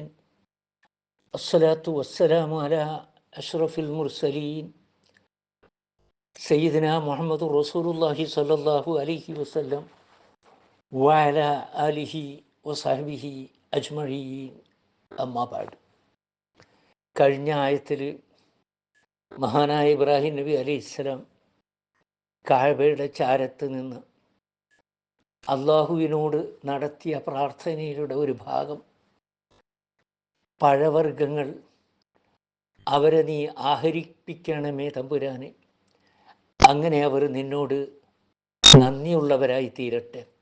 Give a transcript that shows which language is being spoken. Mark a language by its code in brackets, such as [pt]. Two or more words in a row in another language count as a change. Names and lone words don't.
[ar] الصلاة والسلام على أشرف المرسلين سيدنا محمد رسول الله صلى الله عليه وسلم وعلى آله وصحبه أجمعين. أما بعد. [ml] കഴിഞ്ഞ ആയത്തിൽ മഹാനായ ഇബ്രാഹിം നബി അലൈഹിസ്സലാം കഅബയുടെ ചാരത്ത് നിന്ന് അള്ളാഹുവിനോട് നടത്തിയ പ്രാർത്ഥനയുടെ ഒരു ഭാഗം, പഴവർഗ്ഗങ്ങൾ അവരെ നീ ആഹരിപ്പിക്കണമേ തമ്പുരാനെ, അങ്ങനെ അവർ നിന്നോട് നന്ദിയുള്ളവരായി തീരട്ടെ.